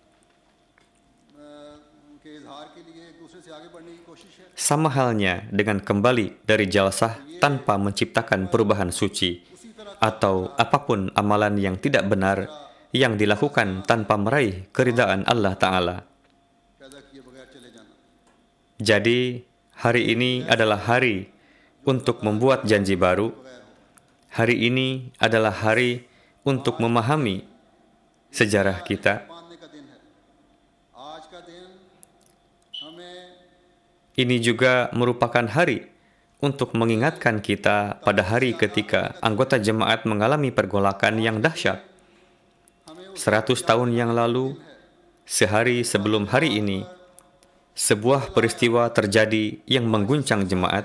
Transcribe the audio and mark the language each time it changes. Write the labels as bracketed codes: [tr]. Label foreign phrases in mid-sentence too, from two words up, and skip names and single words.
[id] Sama halnya dengan kembali dari jalsah tanpa menciptakan perubahan suci, atau apapun amalan yang tidak benar yang dilakukan tanpa meraih keridaan Allah Ta'ala. [ur] پیدا کیے بغیر چلے جانا. [id] Jadi, hari ini adalah hari untuk membuat janji baru. Hari ini adalah hari untuk memahami sejarah kita. [ur] ماننے کا دن ہے۔ آج کا دن ہمیں [id] Ini juga merupakan hari untuk mengingatkan kita pada hari ketika anggota jemaat mengalami pergolakan yang dahsyat. 100 tahun yang lalu, sehari sebelum hari ini, sebuah peristiwa terjadi yang mengguncang jemaat.